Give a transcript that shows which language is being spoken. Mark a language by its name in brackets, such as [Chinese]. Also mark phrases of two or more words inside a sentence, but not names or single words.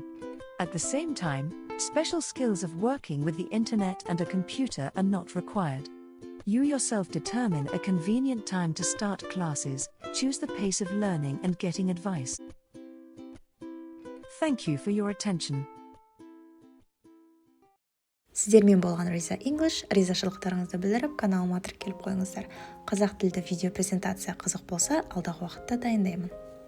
[English] At the same time, special skills of working with the internet and a computer are not required. You yourself determine a convenient time to start classes, choose the pace of learning and getting advice. Thank you for your attention. [Kazakh] Сіздермен болған Риза English, ризашылықтарыңызды білдіріп, каналыма тіркеліп қойыңыздар. Қазақ тілді видео презентация қызық болса, алдағы уақытта дайындаймын.